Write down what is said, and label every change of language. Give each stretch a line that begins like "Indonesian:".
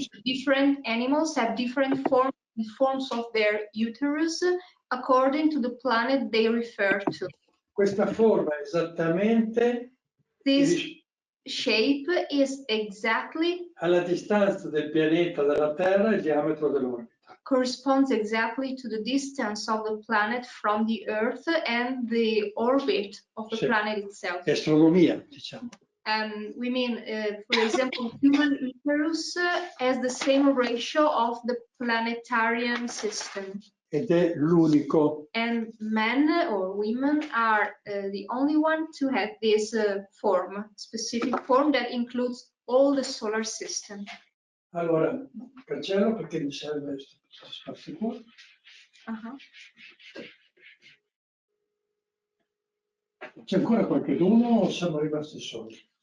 English: Different animals have different forms of their uterus according to the planet they refer to.
Italian: Questa forma è esattamente
English: This shape is exactly
Italian: alla distanza del pianeta dalla Terra e il diametro dell'orbita.
English: Corresponds exactly to the distance of the planet from the Earth and the orbit of the planet itself.
Italian: Astronomia, diciamo.
English: We mean, for example, human uterus has the same ratio of the planetarian system.
Italian: Ed è l'unico.
English: And men or women are the only one to have this specific form that includes all the solar system.
Italian: Allora, cancello perché mi serve spazio qua. C'è ancora qualcuno o siamo rimasti soli?